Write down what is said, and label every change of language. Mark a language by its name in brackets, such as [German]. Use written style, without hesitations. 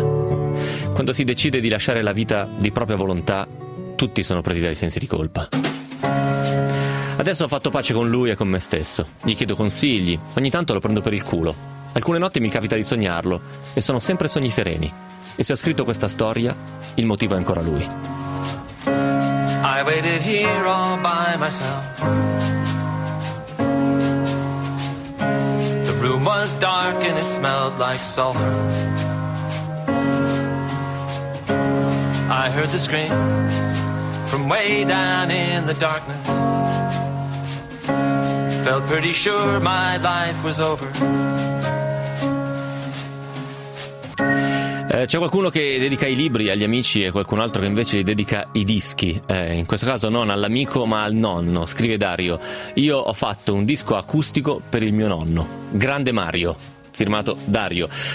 [Italian] Quando si decide di lasciare la vita di propria volontà, tutti sono presi dai sensi di colpa. Adesso ho fatto pace con lui e con me stesso. Gli chiedo consigli, ogni tanto lo prendo per il culo. Alcune notti mi capita di sognarlo e sono sempre sogni sereni. E se ho scritto questa storia, il motivo è ancora lui. [English] I waited here all by myself. The room was dark and it smelled like sulfur. I heard the screams from way down in the darkness. Felt pretty sure my life was over. [Italian] C'è qualcuno che dedica i libri agli amici e qualcun altro che invece li dedica i dischi, in questo caso non all'amico ma al nonno, scrive Dario. Io ho fatto un disco acustico per il mio nonno, grande Mario, firmato Dario.